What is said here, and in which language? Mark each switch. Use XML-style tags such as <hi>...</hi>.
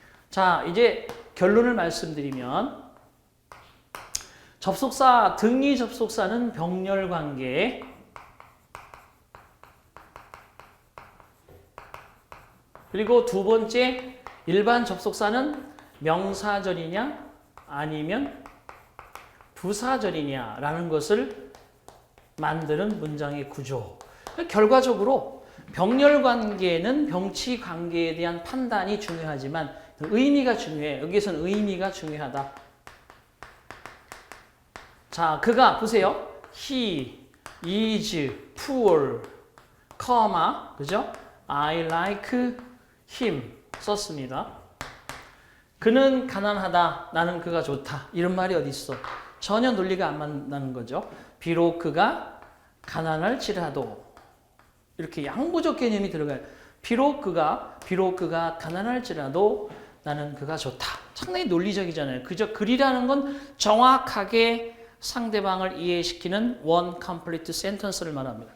<ko>자, 이제 결론을 말씀드리면 접속사, 등위 접속사는 병렬 관계, 그리고 두 번째 일반 접속사는 명사절이냐 아니면 부사절이냐라는 것을 만드는 문장의 구조. 결과적으로 병렬 관계는 병치 관계에 대한 판단이 중요하지만 의미가 중요해. 여기에서는 의미가 중요하다. 자, 그가 보세요.</ko> <en>He is poor,</en> <ko>그죠?</ko> <en>I like him</en> <ko>썼습니다. 그는 가난하다. 나는 그가 좋다. 이런 말이 어디 있어? 전혀 논리가 안 맞는 거죠. 비록 그가 가난할지라도 이렇게 양보적 개념이 들어가요. 비록 그가 가난할지라도 나는 그가 좋다. 상당히 논리적이잖아요. 그저 글이라는 건 정확하게 상대방을 이해시키는</ko> <en>one complete sentence</en> <ko>를 말합니다.</ko>